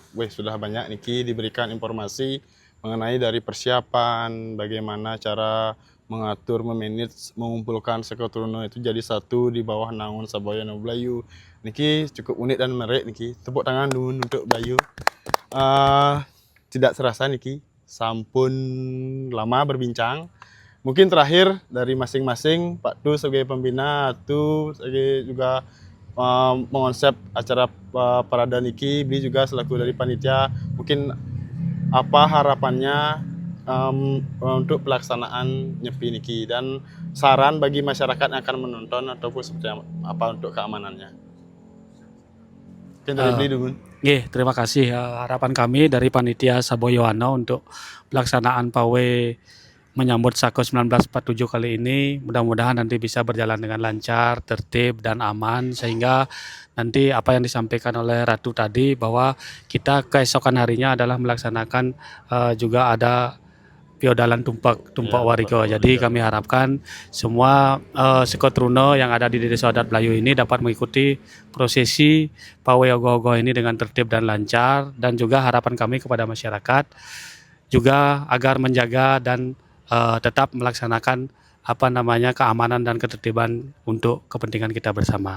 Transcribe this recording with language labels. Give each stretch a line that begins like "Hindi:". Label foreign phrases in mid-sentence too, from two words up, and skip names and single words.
Indonesian: Sudah banyak Niki diberikan informasi mengenai dari persiapan, bagaimana cara mengatur, memanage, mengumpulkan Sekotrono itu jadi satu di bawah naungan Saboyono Belayu. Niki cukup unik dan menarik Niki. Tepuk tangan dulu untuk Belayu. Tidak serasa Niki, sampun lama berbincang. Mungkin terakhir dari masing-masing, Pak Tu sebagai pembina, Tu sebagai juga mengonsep acara parada niki, Beli juga selaku dari panitia, mungkin apa harapannya untuk pelaksanaan nyepi niki dan saran bagi masyarakat yang akan menonton ataupun seperti apa untuk keamanannya. Mungkin dari Beli dulu. Terima kasih. Harapan kami dari panitia Saboyoano untuk pelaksanaan pawai menyambut Sako 1947 kali ini mudah-mudahan nanti bisa berjalan dengan lancar, tertib dan aman sehingga nanti apa yang disampaikan oleh Ratu tadi bahwa kita keesokan harinya adalah melaksanakan juga ada piodalan tumpak warigo. Jadi kami harapkan semua Sekotrono yang ada di Desa Adat Belayu ini dapat mengikuti prosesi pawai ogoh-ogoh ini dengan tertib dan lancar, dan juga harapan kami kepada masyarakat juga agar menjaga dan tetap melaksanakan keamanan dan ketertiban untuk kepentingan kita bersama.